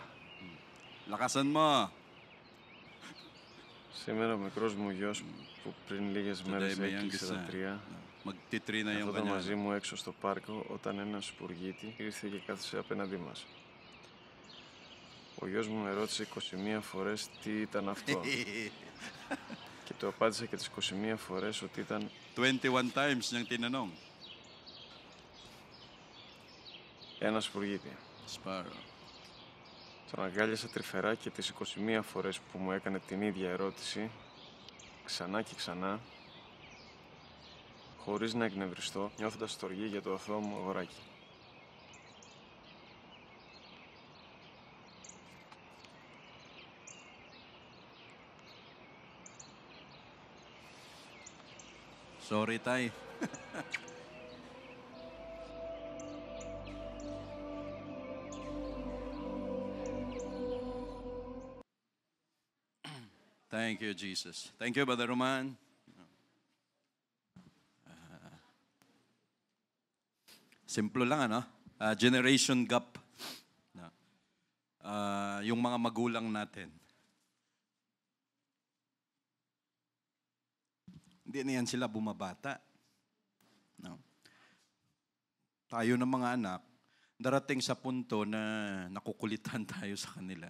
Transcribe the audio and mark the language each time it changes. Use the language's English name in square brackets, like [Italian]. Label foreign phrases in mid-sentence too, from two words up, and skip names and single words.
[Filipino] Lakasan mo. [Greek] Σήμερα ο μικρός μου γιος που πριν λίγες μέρες [Filipino] Today, may [Greek] έκλεισε [Filipino] youngest [Greek] τα 3, [Filipino] Magti-3 na yung [Greek] καθόταν [Filipino] kanya. [Greek] μαζί μου έξω στο πάρκο όταν ένας σπουργίτη ήρθε και κάθισε απέναντί μας. Ο γιος μου με ρώτησε 21 φορές τι ήταν αυτό και του απάντησα και τις 21 φορές ότι ήταν [Filipino] 21 times niyang tinanong. [Greek] ένα σπουργίτη. [Filipino] Sparrow. [Greek] Τον αγκάλιασα τρυφερά και τις 21 φορές που μου έκανε την ίδια ερώτηση, ξανά και ξανά, χωρίς να εκνευριστώ, νιώθοντας στοργή για το αθώο μου αγοράκι. [Filipino] Sorry, tay. [English] Thank you, Jesus. Thank you, Brother Roman. [Filipino] Simple lang, ano? [English] Generation gap. [Filipino] Yung mga magulang natin. Hindi na yan sila bumabata. No? Tayo ng mga anak, darating sa punto na nakukulitan tayo sa kanila.